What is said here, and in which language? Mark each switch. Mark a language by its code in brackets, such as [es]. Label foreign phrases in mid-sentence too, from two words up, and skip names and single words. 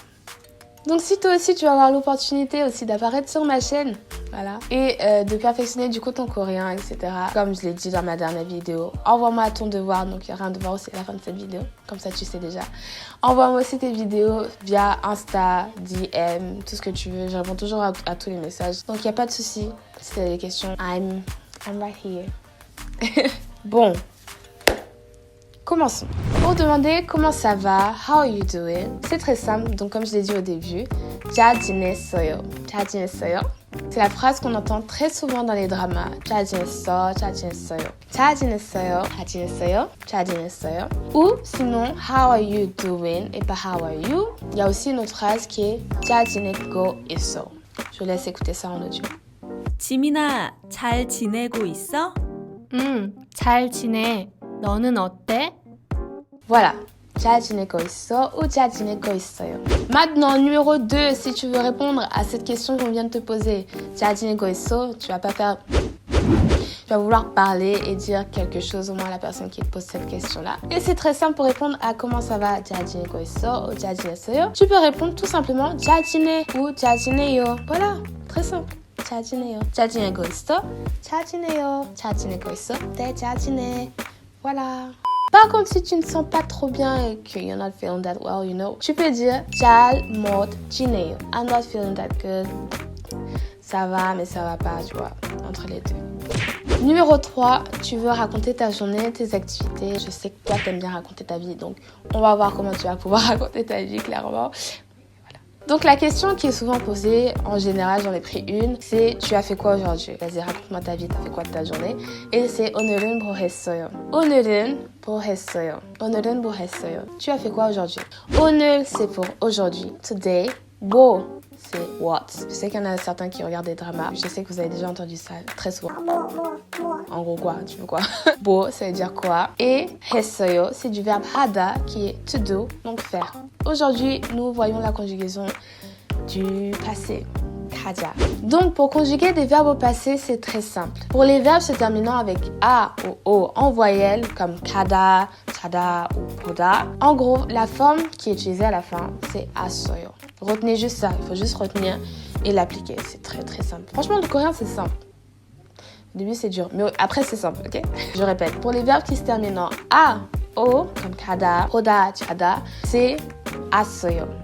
[fr] Donc si toi aussi tu vas avoir l'opportunité aussi d'apparaître sur ma chaîne, voilà, et de perfectionner du coup ton coréen, etc. Comme je l'ai dit dans ma dernière vidéo, envoie-moi ton devoir, donc il y aura un devoir aussi à la fin de cette vidéo, comme ça tu sais déjà. Envoie-moi aussi tes vidéos via Insta, DM, tout ce que tu veux, je réponds toujours à tous les messages. Donc il n'y a pas de souci, si tu as des questions, [en] I'm right here. [fr] Bon. Commençons. Pour demander comment ça va, [en] how are you doing, [fr] c'est très simple. Donc comme je l'ai dit au début, [ko] 잘 지냈어요. 잘 지냈어요. [fr] C'est la phrase qu'on entend très souvent dans les dramas. [ko] 잘 지냈어, 잘 지냈어요. 잘 지냈어요, 잘 지냈어요, 잘 지냈어요. [fr] Ou sinon, [en] how are you doing [fr] et pas [en] how are you. [fr] Il y a aussi une autre phrase qui est [ko] 잘 지내고 있어. [fr] Je vous laisse écouter ça en audio. [ko] 지민아, 잘 지내고 있어? 잘 지내. 너는 어때? Voilà. 잘 지내고 있어 ou 잘 지내고 있어요. [fr] Maintenant, numéro 2, si tu veux répondre à cette question qu'on vient de te poser, [ko] 잘 지내고 있어, [fr] tu vas pas faire... Tu vas vouloir parler et dire quelque chose au moins à la personne qui te pose cette question-là. Et c'est très simple pour répondre à comment ça va, [ko] 잘 지내고 있어 ou 잘 지냈어요. [fr] Tu peux répondre tout simplement [ko] 잘 지내 [fr] ou [ko] 잘 지내요. [fr] Voilà, très simple. [ko] 잘 지내요. 잘 지내고 있어. 잘 지내요. 잘 지내고 있어. 네, 잘 지내. [fr] Voilà. Par contre, si tu ne sens pas trop bien et que [en] you're not feeling that well, you know, [fr] tu peux dire [ko] 잘 못 지내요. [en] I'm not feeling that good. [fr] Ça va, mais ça va pas, tu vois, entre les deux. Numéro 3, tu veux raconter ta journée, tes activités. Je sais que toi, t'aimes bien raconter ta vie, donc on va voir comment tu vas pouvoir raconter ta vie, clairement. Donc la question qui est souvent posée, en général j'en ai pris une, c'est tu as fait quoi aujourd'hui? Vas-y, raconte-moi ta vie, t'as fait quoi de ta journée? [ko] Et c'est 오늘은 뭐 했어요? 오늘은 뭐 했어요? 오늘은 뭐 했어요? [fr] Tu as fait quoi aujourd'hui? 오늘 c'est pour aujourd'hui. [en] Today, 뭐 c'est what. [fr] Je sais qu'il y en a certains qui regardent des dramas. Je sais que vous avez déjà entendu ça très souvent. En gros quoi? Tu veux quoi? 뭐, ça veut dire quoi? Et 했어요, c'est du verbe 하다 qui est [en] to do, [fr] donc faire. Aujourd'hui, nous voyons la conjugaison du passé. [ko] 하자. [fr] Donc, pour conjuguer des verbes au passé, c'est très simple. Pour les verbes se terminant avec A ou O en voyelle, comme 가다, 자다 ou 보다, en gros, la forme qui est utilisée à la fin, c'est as어요. Retenez juste ça, il faut juste retenir et l'appliquer. C'est très très simple. Franchement, le coréen, c'est simple. Au début, c'est dur, mais après, c'est simple, ok? Je répète, pour les verbes qui se terminent en A O comme kada, hoda, chada, c'est asoyo.